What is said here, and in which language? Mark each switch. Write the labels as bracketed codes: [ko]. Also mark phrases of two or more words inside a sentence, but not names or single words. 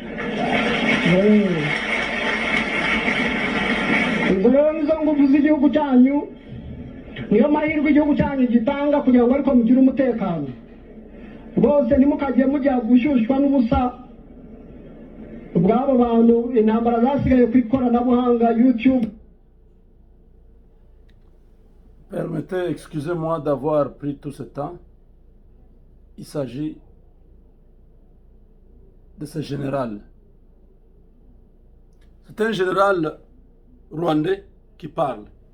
[rw] Ubwo rero nizo nguvu z'igihugu cyanyu, niyo mahirwe igihugu cyanyu gitanga kugira ngo ariko mugire umutekano. Bose nimukajye mujya gushyushywa n'ubusa ubwabo bantu intambara zasigaye ku ikoranabuhanga YouTube. [fr] Permettez, excusez-moi d'avoir pris tout ce temps. Il s'agit de ce général. C'est un général rwandais qui parle.